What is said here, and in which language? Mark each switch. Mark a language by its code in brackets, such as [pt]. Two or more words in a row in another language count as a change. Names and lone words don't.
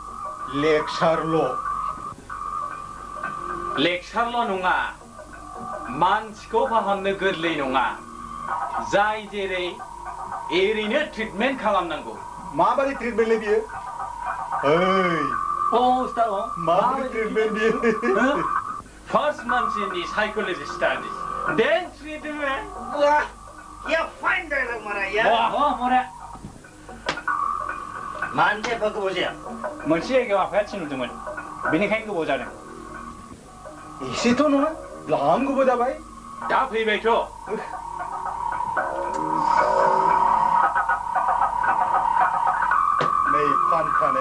[brx] लेक्सारल' नङा मानसिखौ फाहामनो गोरलै नङा जाय जेरै एरैनो ट्रिटमेन्ट खालामनांगौ माबायदि ट्रिटमेन्टलै बियो ओइ उस्ताद माबायदि ट्रिटमेन्ट बियो [en] फार्स्ट मानसिनि psychology studies then treatment [brx] वाह या [en] fine dialogue [brx] मारा या मरे मानसे एफा गोबाव जाया मोनसे जायगायाव आफाया थिनहरदोंमोन बेनिखायनो गोबाव जादों एसेथ' नङा द्लाम गोबाव जाबाय दा फैबायथ' नै फानखानाया